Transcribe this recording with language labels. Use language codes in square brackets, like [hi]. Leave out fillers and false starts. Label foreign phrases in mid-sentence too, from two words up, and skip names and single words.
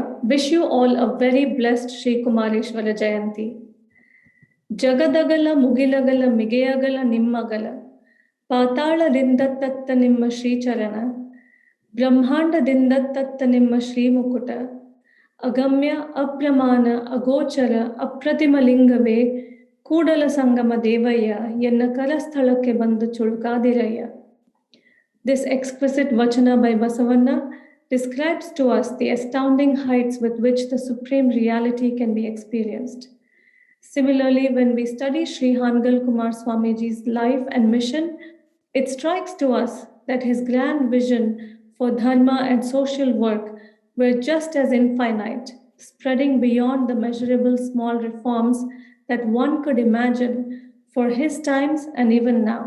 [en] Wish you all a very blessed Shri Kumareshwara Jayanti. [kn] ಜಗದಗಲ ಮುಗಿಲಗಲ ಮಿಗೆಯಗಲ ನಿಮ್ಮಗಲ ಪಾತಾಳದಿಂದತ್ತ ನಿಮ್ಮ ಶ್ರೀಚರಣ ಬ್ರಹ್ಮಾಂಡದಿಂದತ್ತ ನಿಮ್ಮ ಶ್ರೀಮುಕುಟ ಅಗಮ್ಯ ಅಪ್ರಮಾಣ ಅಗೋಚರ ಅಪ್ರತಿಮ ಲಿಂಗವೇ ಕೂಡಲ ಸಂಗಮ ದೇವಯ್ಯ ಎನ್ನ ಕರಸ್ಥಳಕ್ಕೆ ಬಂದು ಚುಳುಕಾದಿರಯ್ಯ. [en] This exquisite vachana by Basavanna describes to us the astounding heights with which the supreme reality can be experienced. Similarly, when we study Sri Hanagal Kumar Swamiji's life and mission, it strikes to us that his grand vision for dharma and social work were just as infinite, spreading beyond the measurable small reforms that one could imagine for his times and even now.